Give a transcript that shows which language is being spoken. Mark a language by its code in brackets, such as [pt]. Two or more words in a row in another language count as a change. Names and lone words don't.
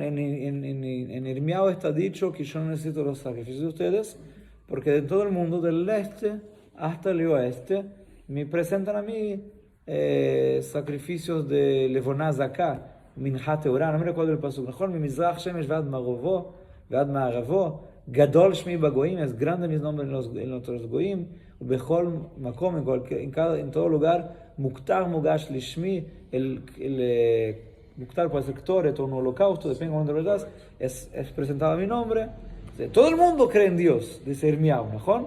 [es] En Irmiao está dicho que yo no necesito los sacrificios de ustedes, porque de todo el mundo, del este hasta el oeste, me presentan a mí sacrificios de [he] לבונה זכה, מנחה טהורה, [es] no me recuerdo el pasuk, ¿no? [he] ממזרח שמש ועד מבואו, ועד מערבו, גדול שמי בגוים, [es] es grande mi nombre en los Goim, [he] בכל מקום, [es] en todo lugar, [he] מוקטר מוגש לשמי, [es] Muktar puede ser Ktoret o un holocausto, depende de cuándo lo das, es presentado a mi nombre. Todo el mundo cree en Dios, dice Irmiao, ¿no?